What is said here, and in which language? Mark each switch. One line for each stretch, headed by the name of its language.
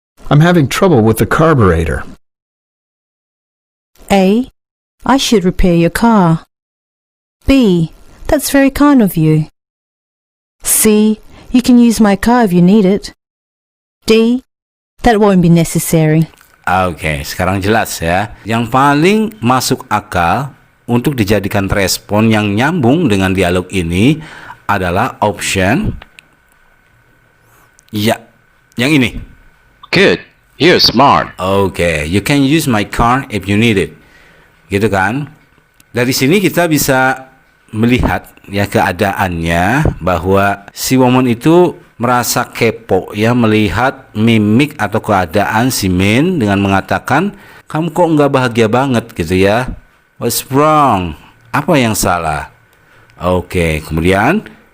English: I'm having trouble with the carburetor. A. I should repair your car. B. That's very kind of you. C. You can use my car if you need it. D. That won't be necessary.
Indonesian: Oke, sekarang jelas, ya. Yang paling masuk akal untuk dijadikan respon yang nyambung dengan dialog ini adalah option ya, yang ini.
English: Good. You're smart. Oke, you can use my car if you need it.
Indonesian: Gitu kan? Dari sini kita bisa melihat, ya, keadaannya bahwa si woman itu merasa kepo, ya, melihat mimik atau keadaan si man dengan mengatakan, kamu kok nggak bahagia banget gitu, ya.
English: What's wrong?
Indonesian: Apa yang salah? Oke, kemudian